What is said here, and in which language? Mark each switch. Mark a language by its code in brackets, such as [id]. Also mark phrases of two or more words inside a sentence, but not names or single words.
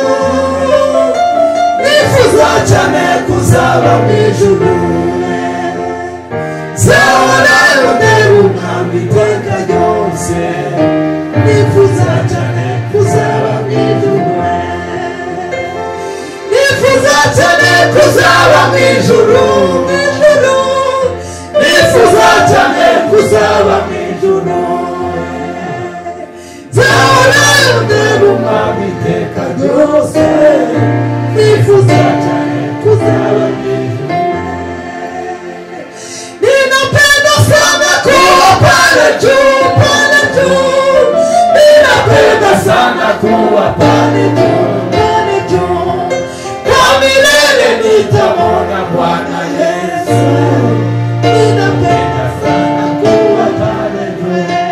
[rw] nifuza cyane kuzaba mu ijuru zahorayo ndeba umwami iteka ryose nifuza cyane kuzaba mu ijuru nifuza cyane kuzaba mu ijuru nifuza cyane kuzaba mu ijuru zahorayo ndeba umwami iteka ryose nifuza cyane kuzaba mu ijuru [sw] ninapenda sana kuwa pale juu ninapenda sana kuwa pale juu kwa milele nitamwona Bwana Yesu ninapenda sana kuwa pale juu